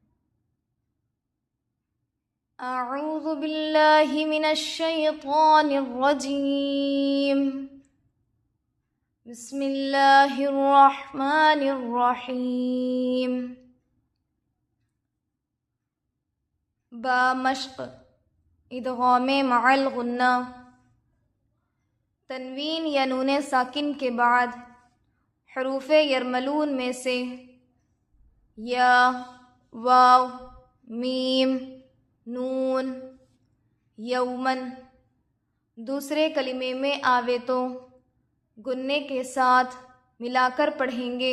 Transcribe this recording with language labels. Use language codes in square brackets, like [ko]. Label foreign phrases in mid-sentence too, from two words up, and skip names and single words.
[ar] اعوذ باللہ من الشیطان الرجیم، بسم اللہ الرحمن الرحیم۔ [ur] با مشق ادغام مع الغنہ، تنوین یا نون ساکن کے بعد حروف یرملون میں سے یا، واو، میم، نون، یومن دوسرے کلمے میں آوے تو گننے کے ساتھ ملا کر پڑھیں گے۔